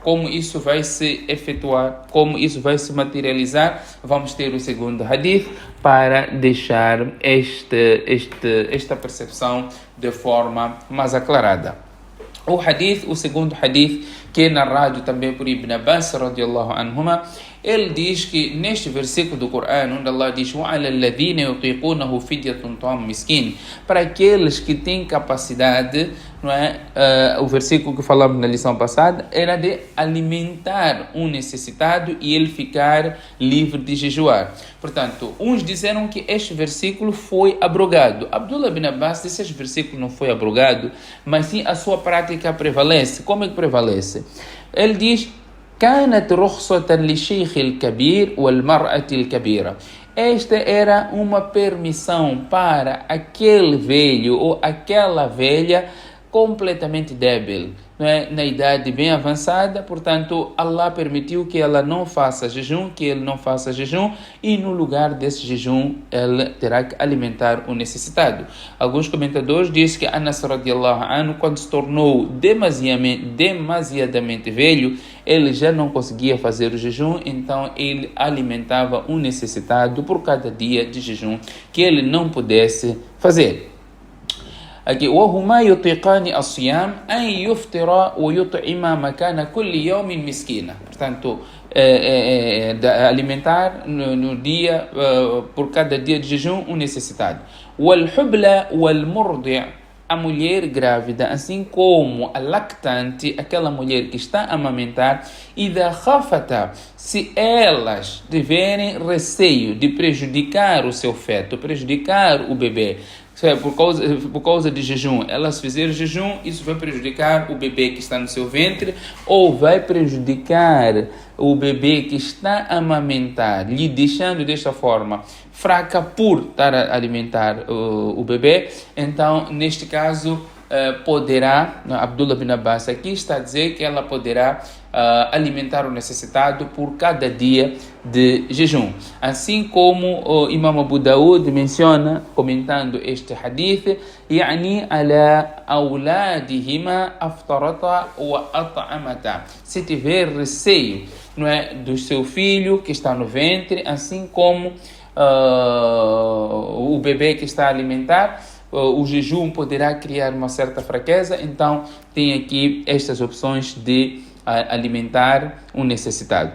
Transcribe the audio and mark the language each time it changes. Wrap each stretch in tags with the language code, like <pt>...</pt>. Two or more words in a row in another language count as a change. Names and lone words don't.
<pt>Como isso vai se efetuar, como isso vai se materializar, vamos ter o segundo hadith para deixar esta percepção de forma mais aclarada. O segundo hadith, que é narrado também por Ibn Abbas</pt> <ar>رضي الله عنهما,</ar> <pt>ele diz que neste versículo do Corão, onde Allah diz:</pt> <ar>وَعَلَى الَّذِينَ يُطِيقُونَهُ فِدْيَةٌ طَعَامُ مِسْكِينٍ,</ar> <pt>para aqueles que têm capacidade, o versículo que falamos na lição passada era de alimentar um necessitado e ele ficar livre de jejuar. Portanto, uns disseram que este versículo foi abrogado. Abdullah bin Abbas disse que este versículo não foi abrogado, mas sim a sua prática prevalece. Como é que prevalece? Ele diz:</pt> <ar>كانت رخصة للشيخ الكبير والمرأة الكبيرة.</ar> <pt>Esta era uma permissão para aquele velho ou aquela velha completamente débil, na idade bem avançada. Portanto, Allah permitiu que ela não faça jejum, que ele não faça jejum, e no lugar desse jejum ele terá que alimentar o necessitado. Alguns comentadores dizem que Anas</pt> <ar>رضي الله عنه,</ar> <pt>quando se tornou demasiadamente velho, ele já não conseguia fazer o jejum, então ele alimentava um necessitado por cada dia de jejum que ele não pudesse fazer. Aqui,</pt> <ar>وَهُمَا يُطِيقَانِ الصِّيَامَ أَنْ يُفْطِرَا وَيُطْعِمَا مَكَانَ كُلِّ يَوْمٍ مِسْكِينًا.</ar> <pt>Portanto, alimentar no dia, por cada dia de jejum, um necessitado.</pt> <ar>وَالْحُبْلَى وَالْمُرْضِعَ,</ar> <pt>a mulher grávida, assim como a lactante, aquela mulher que está a amamentar,</pt> <ar>إِذَا خَافَتَا,</ar> <pt>se elas tiverem receio de prejudicar o seu feto, prejudicar o bebê, por causa de jejum, elas fizerem jejum, isso vai prejudicar o bebê que está no seu ventre, ou vai prejudicar o bebê que está a amamentar, lhe deixando desta forma fraca por estar a alimentar o bebê. Então, neste caso, poderá, Abdullah bin Abbas aqui está a dizer que ela poderá alimentar o necessitado por cada dia de jejum. Assim como o Imam Abu Daud menciona, comentando este hadith,</pt> <ar>يعني على أولادهما أفطرتا وأطعمتا.</ar> <pt>Se tiver receio, não é, do seu filho que está no ventre, assim como o bebê que está a alimentar, o jejum poderá criar uma certa fraqueza, então tem aqui estas opções de alimentar um necessitado.</pt>